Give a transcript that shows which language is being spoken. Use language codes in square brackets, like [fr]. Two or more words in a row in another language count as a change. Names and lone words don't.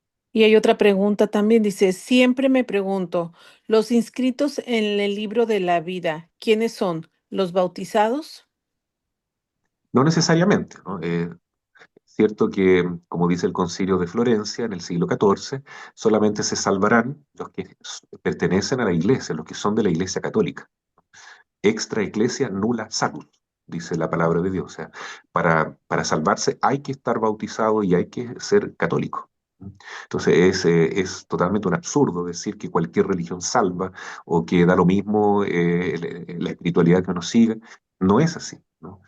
[es] Y hay otra pregunta también, dice, siempre me pregunto, los inscritos en el libro de la vida, ¿quiénes son? ¿Los bautizados? No necesariamente, ¿no? Cierto que, como dice el Concilio de Florencia en el siglo XIV, solamente se salvarán los que pertenecen a la Iglesia, los que son de la Iglesia católica. [la] Extra ecclesia nulla salus, [es] dice la palabra de Dios. O sea, para salvarse hay que estar bautizado y hay que ser católico. Entonces es totalmente un absurdo decir que cualquier religión salva o que da lo mismo la espiritualidad que uno siga. No es así, ¿no?